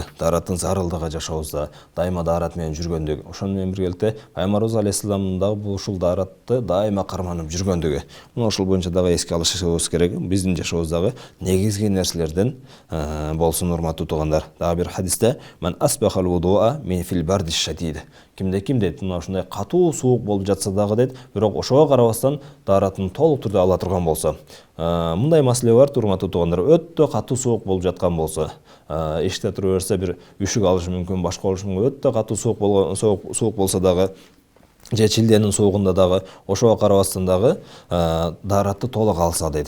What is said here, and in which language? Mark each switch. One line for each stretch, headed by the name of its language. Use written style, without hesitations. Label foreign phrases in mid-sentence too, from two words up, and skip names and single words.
Kyrgyz: Даараттын зарылдыгы жашообузда дайыма даарат менен жүргөндүгү, ошону менен биргеликте Пайгамбарыбыз алейхисаламдын дагы ушул дааратты дайыма карманып жүргөндүгү. Мына ошол боюнча дагы эске алышыбыз керек. Биздин жашообуздагы негизги нерселерден болсун, урматтуу туугандар. Дагы бир хадисте
Arabic: "من أسبغ الوضوء في البرد الشديد".
Kyrgyz: Кимде дейт, мына ушундай катуу суук болуп жатса дагы дейт, бирок ошого карабастан дааратын толук түрдө ала турган болсо. Мындай маселе бар, урматтуу туугандар, өтө катуу суук болуп жаткан болсо, эшикте тура берсе бир үшүк алышы мүмкүн, башка болушу мүмкүн. Өтө катуу суук болсо дагы, же чилденин суугунда дагы, ошого карабастан дагы дааратты толук алса дейт.